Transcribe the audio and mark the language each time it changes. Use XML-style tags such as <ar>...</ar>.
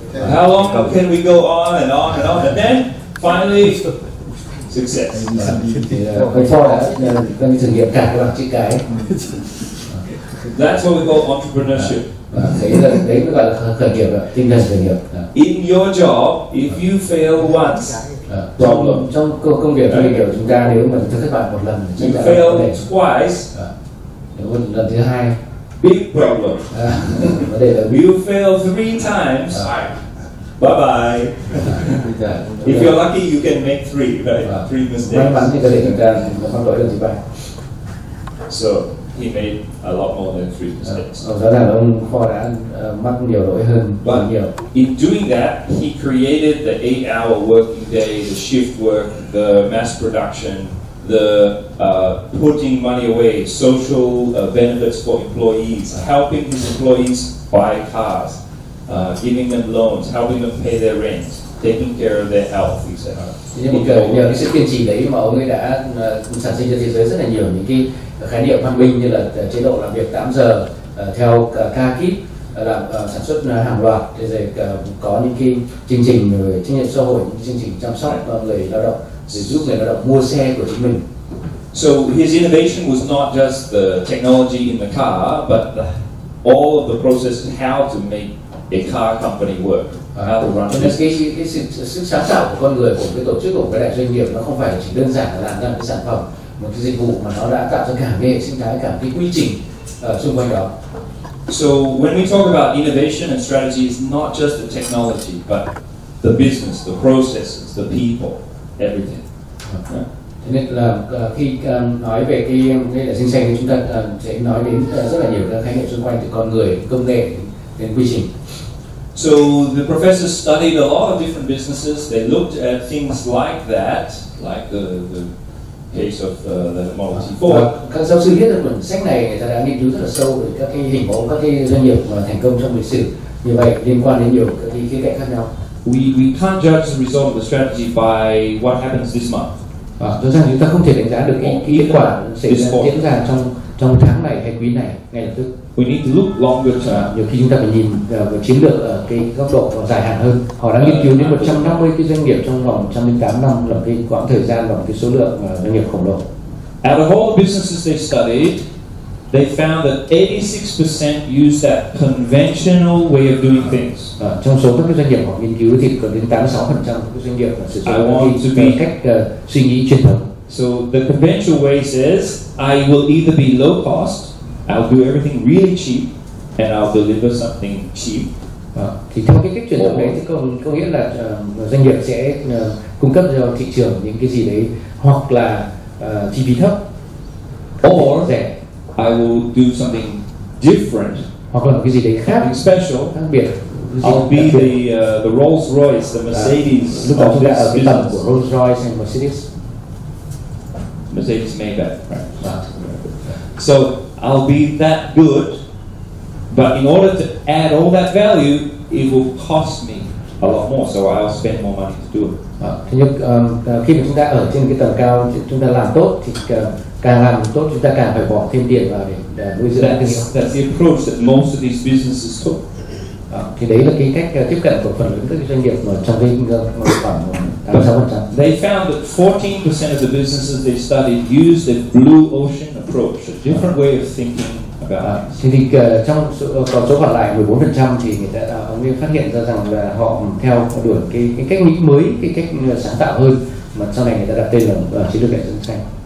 <en>How long can we go on and on and on, and then finally success.</en> <vi>Ông Ford đã thử nghiệm cả các chữ cái.</vi> <en>That's what we call entrepreneurship.</en> <vi>Đấy mới gọi là khởi nghiệp, tinh thần khởi nghiệp.</vi> <en>In your job, if you fail once, problem.</en> <vi>Trong công việc như kiểu chúng ta nếu mà chúng ta thất bại một lần,</vi> <en>You fail twice.</en> <vi>Nếu lần thứ hai,</vi> <en>big problem.</en> <vi>vấn đề là</vi> <en>You fail 3 times, bye bye. If you're lucky, you can make 3, right? 3</en> <vi>May</vi> <en>mistakes.</en> <vi>mắn thì có thể chúng ta không lỗi được gì vậy.</vi> <en>So he made a lot more than 3 mistakes.</en> <vi>Rõ ràng là ông Ford đã mắc nhiều lỗi hơn</vi> <en>But</en> <vi>nhiều.</vi> <en>in doing that, he created the 8-hour working day, the shift work, the mass production, the putting money away, social benefits for employees, helping his employees buy cars, giving them loans, helping them pay their rent, taking care of their health, etc.</en> <vi>Nhưng mà nhờ cái sự kiên trì đấy mà ông ấy đã sản sinh cho thế giới rất là nhiều những cái khái niệm văn minh như là chế độ làm việc 8 giờ theo ca kíp, làm sản xuất hàng loạt, rồi có những cái chương trình về trách nhiệm xã hội, những chương trình chăm sóc người lao động, để giúp người lao động mua xe của chính mình.</vi> <en>So his innovation was not just the technology in the car, but all of the process how to make a car company work, how to run</en> <vi>Cho nên cái sức sáng tạo của con người, của cái tổ chức, của cái đại doanh nghiệp nó không phải chỉ đơn giản là làm ra một cái sản phẩm, một cái dịch vụ, mà nó đã tạo ra cả hệ sinh thái, cả cái quy trình xung quanh đó.</vi> <en>So when we talk about innovation and strategy, it's not just the technology, but the business, the processes, the people, everything.</en> <vi>Cho nên là khi nói về cái đại sinh xanh thì chúng ta sẽ nói đến rất là nhiều các khái niệm xung quanh từ con người, công nghệ đến quy trình.</vi> <en>So the professors studied a lot of different businesses. They looked at things like that, like the case of the Model T Ford.</en> <vi>Các giáo sư viết được quyển sách này, người ta đã nghiên cứu rất là sâu về các cái hình mẫu, các cái doanh nghiệp mà thành công trong lịch sử như vậy, liên quan đến nhiều các cái khía cạnh khác nhau.</vi> <en>We can't judge the result of the strategy by what happens this month.</en> <vi>Rõ ràng chúng ta không thể đánh giá được cái kết quả sẽ diễn ra trong tháng này hay quý này ngay lập tức.</vi> <en>We need to look longer term.</en> <vi>Nhiều khi chúng ta phải nhìn vào chiến lược ở cái góc độ dài hạn hơn. Họ đã nghiên cứu đến 150 cái doanh nghiệp trong vòng 108 năm, là cái quãng thời gian và một cái số lượng doanh nghiệp khổng lồ.</vi> <en>Out of all the businesses they studied, they found that 86% use that conventional way of doing things.</en> <vi>Trong số các cái doanh nghiệp họ nghiên cứu thì có đến 86% các doanh nghiệp sử dụng cái cách suy nghĩ truyền thống.</vi> <en>So the conventional way says, I will either be low cost, I'll do everything really cheap, and I'll deliver something cheap.</en> <vi>Thì theo cái cách truyền thống đấy thì có nghĩa là doanh nghiệp sẽ cung cấp cho thị trường những cái gì đấy, hoặc là chi phí thấp,</vi> <en>or</en> <vi>rẻ,</vi> <en>I will do something different,</en> <vi>hoặc là một cái gì đấy khác,</vi> <en>special,</en> <vi>khác biệt.</vi> <en>I'll be the Rolls Royce, the Mercedes.</en> <vi>Lúc đó chúng ta ở cái tầm của Rolls Royce hay Mercedes.</vi> <en>Mercedes Maybach, right? So I'll be that good, but in order to add all that value, it will cost me a lot more. So I'll spend more money to do it.</en> <vi>Thế nhưng khi mà chúng ta ở trên cái tầm cao, chúng ta làm tốt thì càng làm tốt chúng ta càng phải bỏ thêm tiền vào để nuôi dưỡng thương hiệu.</vi> <en>That's the approach that most of these businesses took.</en> <vi>Thì đấy là cái cách tiếp cận của phần lớn các doanh nghiệp mà trong cái khoảng 86%.</vi> <en>They found that 14% of the businesses they studied used a blue ocean approach, a different way of thinking about it.</en> <vi>Thì trong còn số còn lại 14% thì người ta ông ấy phát hiện ra rằng là họ theo đuổi cái cách nghĩ mới, cái cách sáng tạo hơn, mà sau này người ta đặt tên là chiến lược hệ sinh xanh.</vi>